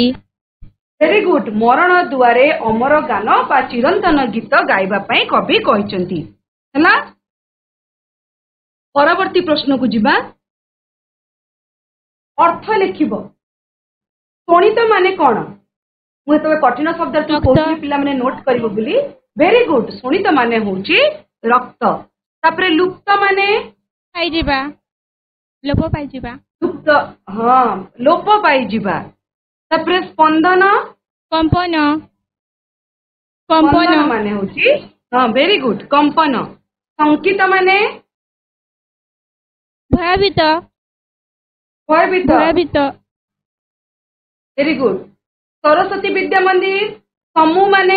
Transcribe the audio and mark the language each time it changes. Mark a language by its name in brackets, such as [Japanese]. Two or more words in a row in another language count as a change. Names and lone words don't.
[English] very good [Odia] ମରଣ ଦୁଆରେ ଅମର ଗାନ ବା ଚିରନ୍ତନ ଗୀତ ଗାଇବା ପାଇଁ କବି କହିଛନ୍ତି ହଲା ପରବର୍ତ୍ତୀ ପ୍ରଶ୍ନ କୁ ଯିବା ଅର୍ଥ ଲେଖିବା ଶୋଣିତ ମାନେ କଣ ମୁଁ ତ କଠିନ ଶବ୍ଦ ତୁ କୋଠି ପିଲା ମାନେ ନୋଟ କରିବ ବୋଲି [English] very good [Odia] ଶୋଣିତ ମାନେ ହେଉଛି ରକ୍ତ ତାପରେ ଲୁପ୍ତ ମାନେ ପାଇ ଯିବା ଲୋପ ପାଇ ଯିବା ଲୁପ୍ତ ହଁ ଲୋପ ପାଇ ଯିବା ତାପରେ ସ୍ପନ୍ଦନ କମ୍ପନ କମ୍ପନ କମ୍ପନ ମାନେ ହଉଛି ହଁ [English] very good [Odia] କମ୍ପନ। ଶଙ୍କିତ ମାନେ ଭୟଭୀତ ଭୟଭୀତ ଭୟଭୀତ [English] very good. [Odia] ସରସ୍ୱତୀ ବିଦ୍ୟା ମନ୍ଦିର ସମୂହ ମାନେ